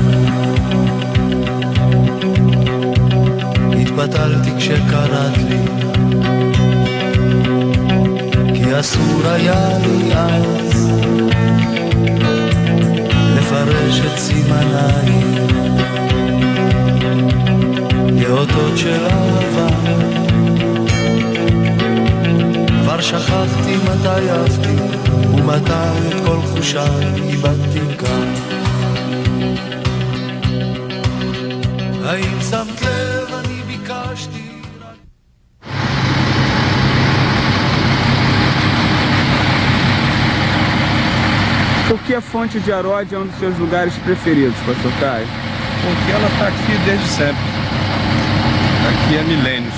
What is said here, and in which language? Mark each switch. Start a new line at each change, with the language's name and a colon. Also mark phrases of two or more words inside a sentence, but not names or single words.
Hebrew: התבטלתי כשקראת לי כי אסור היה לי אז לפרש את סימניי לאותות של אהבה. כבר שכחתי מתי אהבתי ומתי את כל חושיי איבדתי כאן. האם שמת לב אני ביקשתי
Portuguese: Por que a fonte de Aródia é um dos seus lugares preferidos, Pastor Caio? Porque ela está aqui desde sempre. Aqui há milênios.